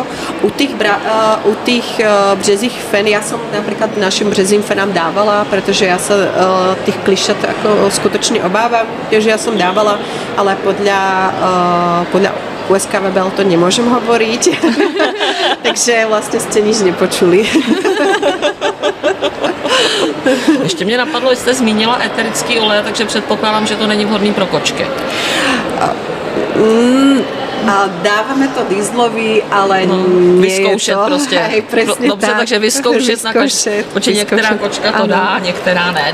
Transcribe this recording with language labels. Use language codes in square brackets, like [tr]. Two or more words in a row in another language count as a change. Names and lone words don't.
[sk] U tých březích fen, ja som napríklad našim březím fenám dávala, pretože ja sa tých klišťat ako skutočne obávam, takže ja som dávala, ale podľa USKVBL to nemôžem hovoriť. Takže vlastne ste nič nepočuli. [cs] Ještě mě napadlo, že jste zmínila eterický olej, takže předpokládám, že to není vhodný pro kočky. [sk] A dávame to dieselovi, ale [cs] vyzkoušet to. prostě. [sk] Hej, presne [cs] dobře, [sk] tak. [cs] takže vyzkoušet na každý. Některá kočka to dá, některá ne.